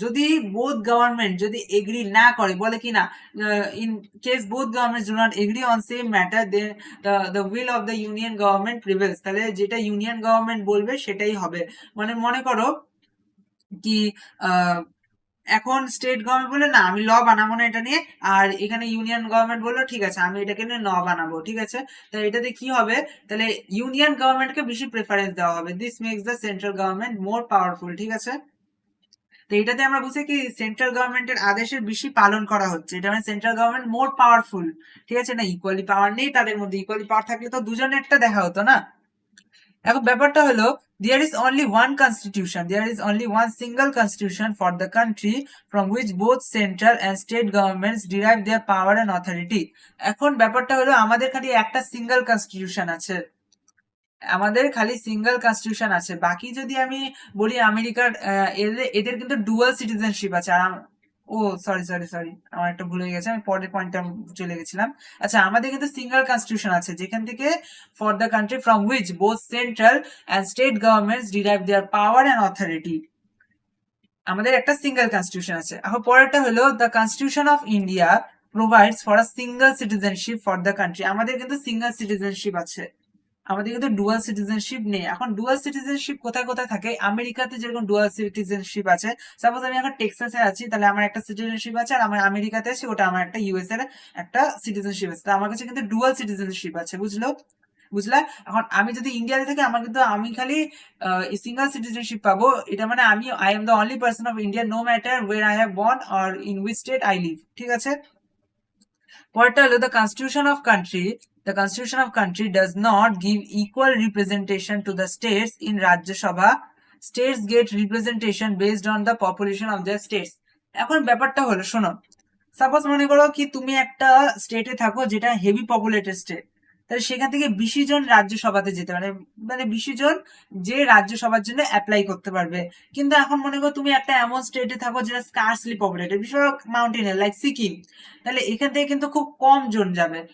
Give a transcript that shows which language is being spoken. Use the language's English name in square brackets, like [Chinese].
[Bangla] যদি both government যদি agri না করে, বলে কি না, [English] in case both governments do not agree on same matter, then the will of the union government prevails, [Bangla] তাহলে যেটা ইউনিয়ন গভর্নমেন্ট বলবে সেটাই হবে। মানে মনে করো কি এখন স্টেট গভর্নমেন্ট বলে না আমি ল বানাবো না এটা নিয়ে, আর এখানে ইউনিয়ন গভর্নমেন্ট বললো ঠিক আছে আমি এটাকে নিয়ে ল বানাবো, ঠিক আছে। তাহলে এটাতে কি হবে, তাহলে ইউনিয়ন গভর্নমেন্টকে বেশি প্রেফারেন্স দেওয়া হবে, [English] this makes the central government more powerful, [Bangla] ঠিক আছে। তো এটাতে আমরা বুঝি কি সেন্ট্রাল গভর্নমেন্টের আদেশের বেশি পালন করা হচ্ছে, এটা মানে সেন্ট্রাল গভর্নমেন্ট মোর পাওয়ারফুল, ঠিক আছে। না ইকুয়ালি পাওয়ার নেই তাদের মধ্যে, ইকুয়ালি পাওয়ার থাকলে তো দুজনেরটা দেখা হতো না। এখন ব্যাপারটা হলো [English] there is only one constitution, there is only one single constitution for the country from which both central and state governments derive their power and authority. [Bangla] এখন ব্যাপারটা হলো আমাদের খালি একটা সিঙ্গেল কনস্টিটিউশন আছে, আমাদের খালি সিঙ্গেল কনস্টিটিউশন আছে। বাকি যদি আমি বলি আমেরিকার এদের কিন্তু ডুয়াল সিটিজেনশিপ আছে। আর ও সরি সরি সরি আমার একটা ভুল হয়ে গেছে, আমি পরের পয়েন্টটা চলে গেছিলাম। আচ্ছা আমাদের কিন্তু সিঙ্গেল কনস্টিটিউশন আছে যেখান থেকে [English] for the country from which both central and state governments derive their power and authority, [Bangla] আমাদের একটা সিঙ্গেল কনস্টিটিউশন আছে। এখন পরেরটা হলো [English] the constitution of India provides for a single citizenship for the country, [Bangla] আমাদের কিন্তু সিঙ্গেল সিটিজেনশিপ আছে, আমাদের কিন্তু ডুয়াল সিটিজেনশিপ নেই। এখন ডুয়াল সিটিজেনশিপ কোথায় কোথায় থাকে, আমেরিকাতে যেরকম ডুয়াল সিটিজেনশিপ আছে, সাপোজ আমি এখন টেক্সাসে আছি তাহলে আমার একটা সিটিজেনশিপ আছে, আর আমার আমেরিকাতে আছি ওটা আমার একটা ইউএস এর একটা সিটিজেনশিপ আছে, তো আমার কাছে কিন্তু ডুয়াল সিটিজেনশিপ আছে, বুঝলা। এখন আমি যদি ইন্ডিয়াতে থাকি আমার কিন্তু আমি খালি সিঙ্গেল সিটিজেনশিপ পাবো, এটা মানে আমি [English] I am the only person of India no matter where I have born or in which state I live, [Bangla] ঠিক আছে। পরেরটা হলো [English] The constitution of country, the constitution of country does not give equal representation to the states in Rajya Sabha. States get representation based on the population of their states. [Bangla] এখন ব্যাপারটা হলো শোনো, suppose মনে করো কি তুমি একটা স্টেটে থাকো যেটা হেভি পপুলেটেড স্টেট, তাহলে সেখান থেকে 20 জন রাজ্যসভাতে যেতে পারে, মানে 20 জন যে রাজ্যসভার জন্য অ্যাপ্লাই করতে পারবে। কিন্তু এখন মনে করো তুমি একটা এমন স্টেটে থাকো যেটা স্কার্সলি পপুলেটেড, বিশেষ মাউন্টেনের লাইক সিকিম, তাহলে এখান থেকে কিন্তু খুব কম জন যাবে।